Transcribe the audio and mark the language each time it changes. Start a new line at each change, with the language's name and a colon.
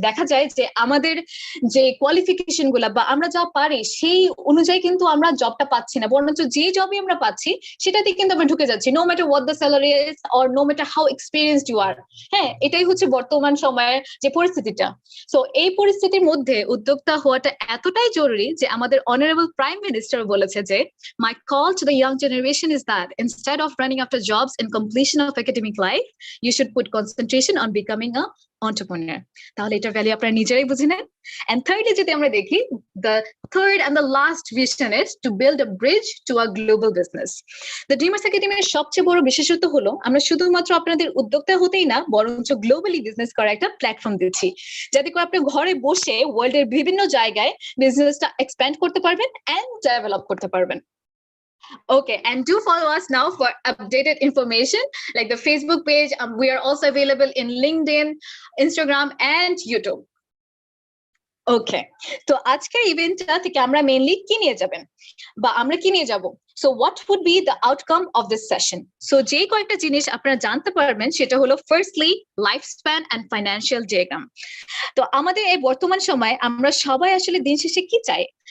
Bangla: দেখা যায় যে আমাদের যে কোয়ালিফিকেশন গুলা বা আমরা যা পারি সেই অনুযায়ী কিন্তু আমরা জবটা পাচ্ছি না, বরঞ্চ যে জবই আমরা পাচ্ছি সেটাতে কিন্তু আমরা ঢুকে যাচ্ছি,
English: No matter what the salary is or no matter how experienced you are.
Bangla: হ্যাঁ, এটাই হচ্ছে বর্তমান সময়ের যে পরিস্থিতিটা। সো এই পরিস্থিতির মধ্যে উদ্যোক্তা হওয়াটা এতটাই জরুরি যে আমাদের অনারেবল প্রাইম মিনিস্টার বলেছে যে
English: my call to the young generation is that instead of running after jobs and completion of academic life, you should put concentration on becoming a entrepreneur.
Bangla: তাহলে এটা ভ্যালু আপনারা নিজেরাই বুঝে নেন।
English: And thirdly
Bangla: যদি আমরা দেখি,
English: the third and the last vision is to build a bridge to a global business.
Bangla: The Dreamers Academy এর সবচেয়ে বড় বিশেষত্ব হলো আমরা শুধুমাত্র আপনাদের উদ্যোক্তা হতেই না বরঞ্চ গ্লোবালি বিজনেস করার একটা প্ল্যাটফর্ম দিচ্ছি, যাতে করে আপনি ঘরে বসে ওয়ার্ল্ডের বিভিন্ন জায়গায় বিজনেসটা এক্সপ্যান্ড করতে পারবেন এন্ড ডেভেলপ করতে পারবেন।
English: Okay, and do follow us now for updated information like the Facebook page. We are also available in LinkedIn, Instagram, and YouTube.
Bangla: ওকে, তো আজকের ইভেন্টটা থেকে আমরা মেইনলি কি নিয়ে যাবেন বা আমরা কি নিয়ে যাব
English: So what would be the outcome of this session?
Bangla: So যে কয়েকটা জিনিস আপনারা জানতে পারবেন সেটা হলো firstly life span and financial diagram. তো আমাদের এই বর্তমান সময় আমরা সবাই আসলে দিন শেষে কি চাই?